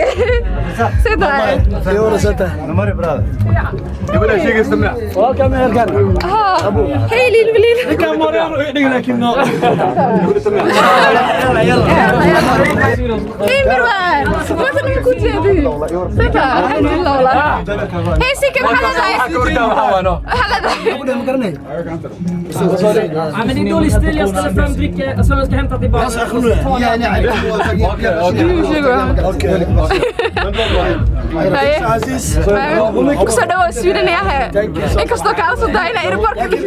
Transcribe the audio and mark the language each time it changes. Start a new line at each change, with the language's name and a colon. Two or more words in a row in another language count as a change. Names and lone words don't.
English: Say that. Hey, Lil Lil. Hey, Mirwan. What's the good day? Say that.
Arabic: Alhamdulillah, والله.
English: Hey, Sike,
Swedish: Men det är dålig stil, jag ställer fram dricka som jag ska hämta tillbaka.
Somali: kusoo dhawow Sweden yahay inkastoo kaala soo daayna airportka